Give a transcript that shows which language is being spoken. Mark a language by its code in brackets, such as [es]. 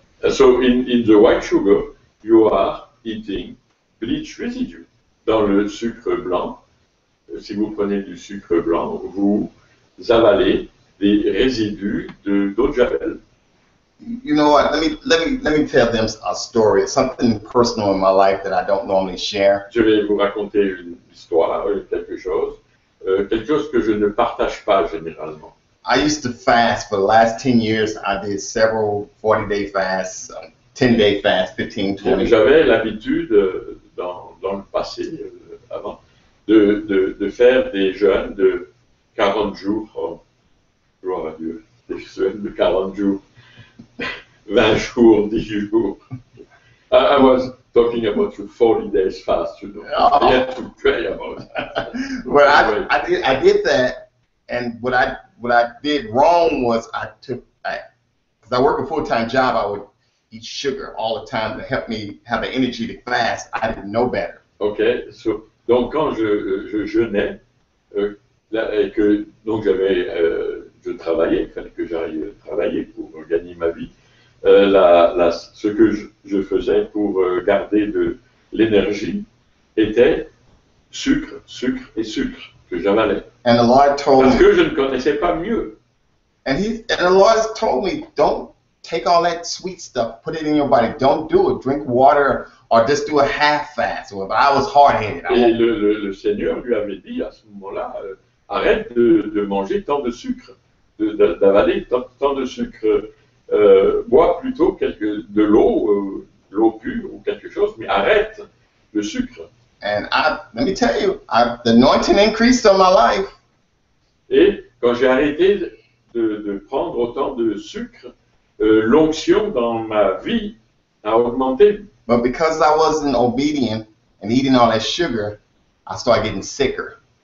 [en] So in the white sugar, you are eating bleach residue. [fr] Dans le sucre blanc, si vous prenez du sucre blanc, vous avalez des résidus d'eau de javel. [en] You know what? Let me tell them a story. It's something personal in my life that I don't normally share. [fr] Je vais vous raconter une histoire, quelque chose que je ne partage pas généralement. [en] I used to fast for the last 10 years. I did several 40-day fasts, 10-day fasts, 15, 20. [fr] J'avais l'habitude, dans le passé, avant, de faire des jeûnes de 40 jours, gloire à Dieu, des jeûnes de 40 jours, 20 jours, 10 jours. [en] I was talking about the 40 days fast, I had to pray about it. Well, I did that, and what I did wrong was because I work a full-time job, I would eat sugar all the time to help me have the energy to fast. I didn't know better. Okay, so [fr] donc quand je jeûnais, et que donc je travaillais, il fallait que j'aille travailler pour gagner ma vie. Ce que je faisais pour garder de l'énergie était sucre et sucre que j'avalais. [en] And the Lord told [fr] Parce que je ne connaissais pas mieux. [en] And the Lord has told me, don't take all that sweet stuff, put it in your body. Don't do it. Drink water or just do a half fast. But I was hard-headed. [fr] Et le Seigneur lui avait dit à ce moment-là, arrête de manger tant de sucre, d'avaler tant de sucre. Bois plutôt de l'eau, l'eau pure ou quelque chose, mais arrête le sucre. [en] And let me tell you, the anointing increased on my life. [fr] Et quand j'ai arrêté de prendre autant de sucre, l'onction dans ma vie a augmenté. [en] But because I wasn't obedient and eating all that sugar, I started getting sicker.